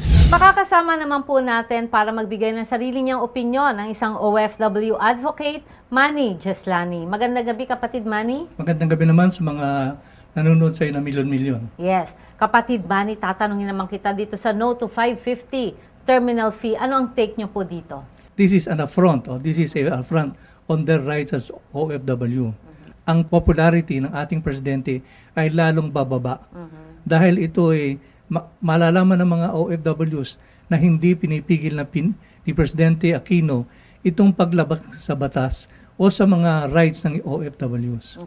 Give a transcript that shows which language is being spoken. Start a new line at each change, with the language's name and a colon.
Filipino: Makakasama naman po natin para magbigay ng sarili niyang opinyon ang isang OFW advocate, Manny Jeslani. Magandang gabi, kapatid Manny. Magandang gabi naman sa mga nanonood sa'yo na milyon-milyon. Yes. Kapatid Manny, tatanungin naman kita dito sa No to 550 terminal fee. Ano ang take niyo po dito?
English: This is an affront, this is an affront on their rights as OFW.
Filipino: Ang popularity ng ating presidente ay lalong bababa. Dahil ito ay malalaman ng mga OFWs na hindi pinipigil ni Presidente Aquino itong paglabag sa batas o sa mga rights ng OFWs.